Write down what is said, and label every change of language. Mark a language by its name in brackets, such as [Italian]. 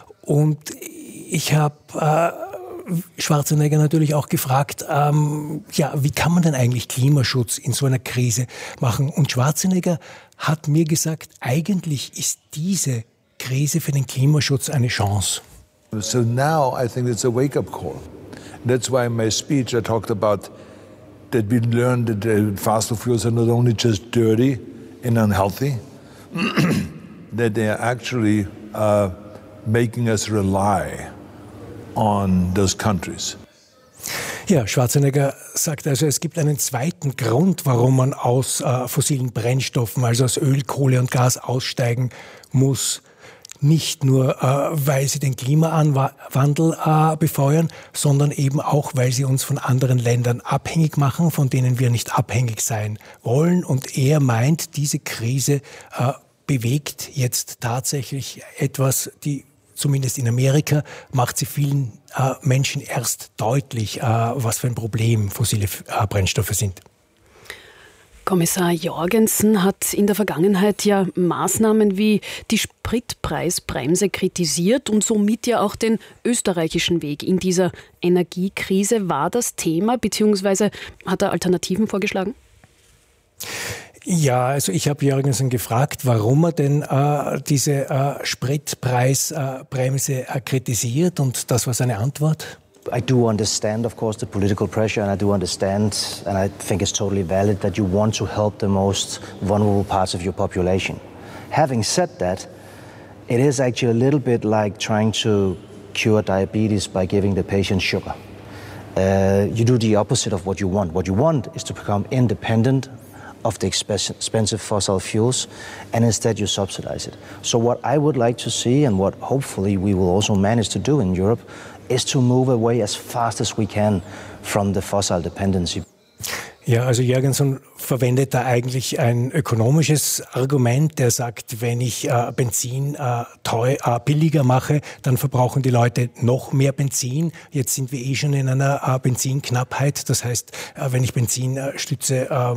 [German] Und ich habe Schwarzenegger natürlich auch gefragt, wie kann man denn eigentlich Klimaschutz in so einer Krise machen? Und Schwarzenegger hat mir gesagt, eigentlich ist diese Krise für den Klimaschutz eine Chance. [English] So now I think it's a wake-up call. That's why in my speech I talked about that we learned that the fossil fuels are not only just dirty and unhealthy, that they are actually making us rely on those countries. [German] Ja, Schwarzenegger sagt also, es gibt einen zweiten Grund, warum man aus fossilen Brennstoffen, also aus Öl, Kohle und Gas aussteigen muss. Nicht nur, weil sie den Klimawandel befeuern, sondern eben auch, weil sie uns von anderen Ländern abhängig machen, von denen wir nicht abhängig sein wollen. Und er meint, diese Krise bewegt jetzt tatsächlich etwas, die zumindest in Amerika macht sie vielen Menschen erst deutlich, was für ein Problem fossile Brennstoffe sind. Kommissar Jorgensen hat in der Vergangenheit ja Maßnahmen wie die Spritpreisbremse kritisiert und somit ja auch den österreichischen Weg in dieser Energiekrise. War das Thema, beziehungsweise hat er Alternativen vorgeschlagen? Ja, also ich habe Jorgensen gefragt, warum er denn diese Spritpreisbremse kritisiert und das war seine Antwort. [English] I do understand, of course, the political pressure, and I do understand, and I think it's totally valid, that you want to help the most vulnerable parts of your population. Having said that, it is actually a little bit like trying to cure diabetes by giving the patient sugar. You do the opposite of what you want. What you want is to become independent of the expensive fossil fuels, and instead you subsidize it. So what I would like to see, and what hopefully we will also manage to do in Europe, is to move away as fast as we can from the fossil dependency. [German] Ja, also Jorgensen verwendet da eigentlich ein ökonomisches Argument. Der sagt, wenn ich Benzin billiger mache, dann verbrauchen die Leute noch mehr Benzin. Jetzt sind wir eh schon in einer Benzinknappheit. Das heißt, wenn ich Benzin stütze,